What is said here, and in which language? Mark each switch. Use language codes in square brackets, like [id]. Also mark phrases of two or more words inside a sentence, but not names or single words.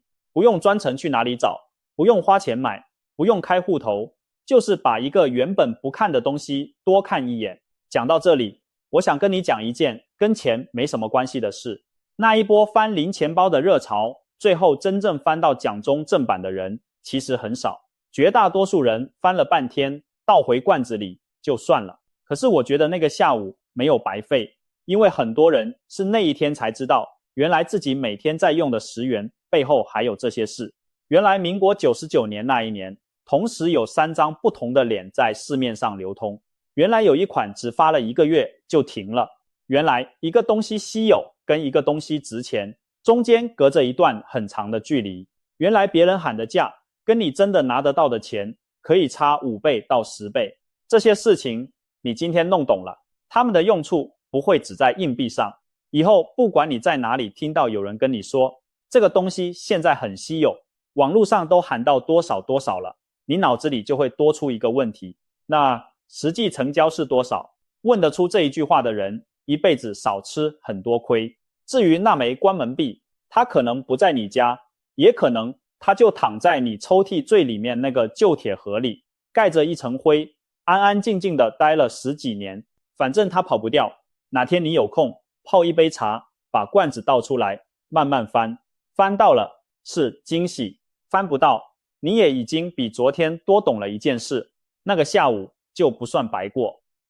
[zh] 不用專程去哪裡找，不用花錢買，不用開戶頭，就是把一個原本不看的東西多看一眼。講到這裡，我想跟你講一件跟錢沒什麼關係的事。那一波翻零錢包的熱潮，最後真正翻到獎中正版的人其實很少，絕大多數人翻了半天，倒回罐子裡就算了。可是我覺得那個下午沒有白費，因為很多人是那一天才知道，原來自己每天在用的10元背後還有這些事。原來民國99年那一年，同時有3張不同的臉在市面上流通。原來有一款只發了1個月就停了。原來一個東西稀有跟一個東西值錢，中間隔着一段很長的距離。原來別人喊的價跟你真的拿得到的錢可以差5倍到10倍。這些事情你今天弄懂了，它們的用處不會只在硬幣上。以後不管你在哪裡聽到有人跟你說這個東西現在很稀有，網絡上都喊到多少多少了，你腦子裡就會多出一個問題，那實際成交是多少？問得出這一句話的人一輩子少吃很多虧。至於那枚關門幣，它可能不在你家，也可能它就躺在你抽屜最裡面那個舊鐵盒裡，蓋着一層灰，安安靜靜的待了10幾年，反正它跑不掉。哪天你有空泡一杯茶，把罐子倒出來慢慢翻，翻到了是驚喜，翻不到你也已經比昨天多懂了一件事，那個下午就不算白過。